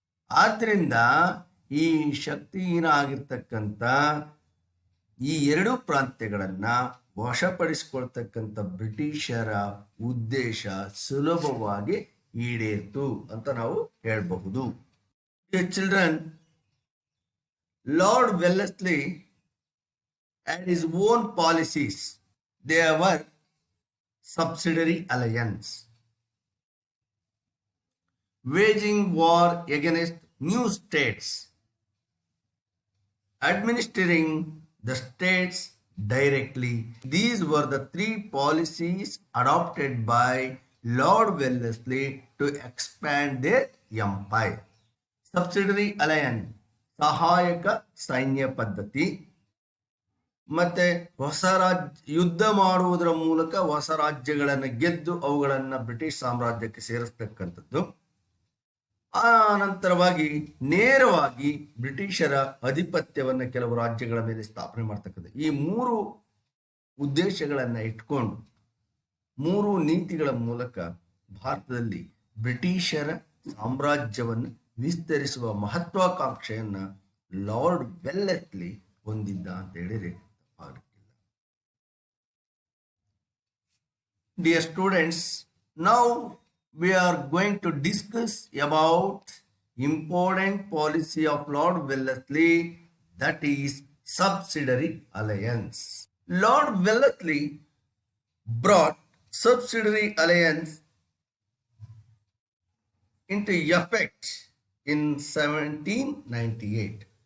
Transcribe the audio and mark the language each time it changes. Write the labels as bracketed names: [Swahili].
[Kannada] ಆದ್ರಿಂದ ಈ ಶಕ್ತಿಹೀನ ಆಗಿರ್ತಕ್ಕಂಥ ಈ ಎರಡು ಪ್ರಾಂತ್ಯಗಳನ್ನ ವಶಪಡಿಸಿಕೊಳ್ತಕ್ಕಂಥ ಬ್ರಿಟಿಷರ ಉದ್ದೇಶ ಸುಲಭವಾಗಿ ಈಡೇರಿತು ಅಂತ ನಾವು ಹೇಳಬಹುದು. [English] Children, Lord Wellesley had his own policies. They were subsidiary alliance, waging war against new states, administering the states directly. These were the three policies adopted by Lord Wellesley to expand their empire. [Kannada] Subsidiary alliance, ಸಹಾಯಕ ಸೈನ್ಯ ಪದ್ಧತಿ, ಮತ್ತೆ ಹೊಸ ಯುದ್ಧ ಮಾಡುವುದರ ಮೂಲಕ ಹೊಸ ರಾಜ್ಯಗಳನ್ನು ಗೆದ್ದು ಅವುಗಳನ್ನ ಬ್ರಿಟಿಷ್ ಸಾಮ್ರಾಜ್ಯಕ್ಕೆ ಸೇರಿಸ್ತಕ್ಕಂಥದ್ದು. ಆ ನಂತರವಾಗಿ ನೇರವಾಗಿ ಬ್ರಿಟಿಷರ ಅಧಿಪತ್ಯವನ್ನ ಕೆಲವು ರಾಜ್ಯಗಳ ಮೇಲೆ ಸ್ಥಾಪನೆ ಮಾಡ್ತಕ್ಕಂಥದ್ದು. ಈ ಮೂರು ಉದ್ದೇಶಗಳನ್ನ ಇಟ್ಕೊಂಡು, ಮೂರು ನೀತಿಗಳ ಮೂಲಕ ಭಾರತದಲ್ಲಿ ಬ್ರಿಟಿಷರ ಸಾಮ್ರಾಜ್ಯವನ್ನು ವಿಸ್ತರಿಸುವ ಮಹತ್ವಾಕಾಂಕ್ಷೆಯನ್ನ ಲಾರ್ಡ್ ವೆಲ್ಲೆಸ್ಲಿ ಹೊಂದಿದ್ದ ಅಂತ ಹೇಳಿದ್ರೆ ತಪ್ಪಾಗಲಿಕ್ಕಿಲ್ಲ. [English] Dear students, now we are going to discuss about important policy of Lord Wellesley, that is subsidiary alliance. Lord Wellesley brought subsidiary alliance into effect in 1798.